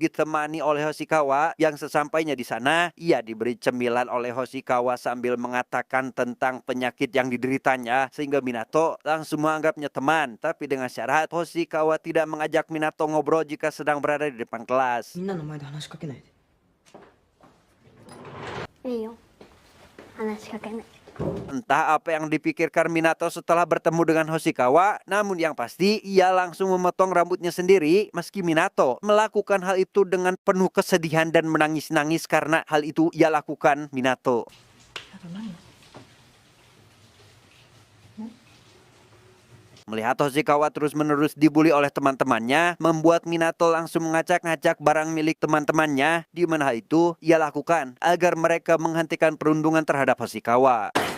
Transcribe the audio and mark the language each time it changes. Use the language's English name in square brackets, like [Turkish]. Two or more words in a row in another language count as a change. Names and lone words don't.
[Indonesian] Ditemani oleh Hoshikawa yang sesampainya di sana, ia diberi cemilan oleh Hoshikawa sambil mengatakan tentang penyakit yang dideritanya, sehingga Minato langsung menganggapnya teman. Tapi dengan syarat Hoshikawa tidak mengajak Minato ngobrol jika sedang berada di depan kelas. [Japanese] みんなの前で話しかけないで。いいよ。話しかけない。 [Indonesian] Entah apa yang dipikirkan Minato setelah bertemu dengan Hoshikawa, namun yang pasti ia langsung memotong rambutnya sendiri. Meski Minato melakukan hal itu dengan penuh kesedihan dan menangis-nangis karena hal itu ia lakukan Minato. Melihat Hoshikawa terus-menerus dibully oleh teman-temannya, membuat Minato langsung mengacak-ngacak barang milik teman-temannya, di mana hal itu ia lakukan agar mereka menghentikan perundungan terhadap Hoshikawa.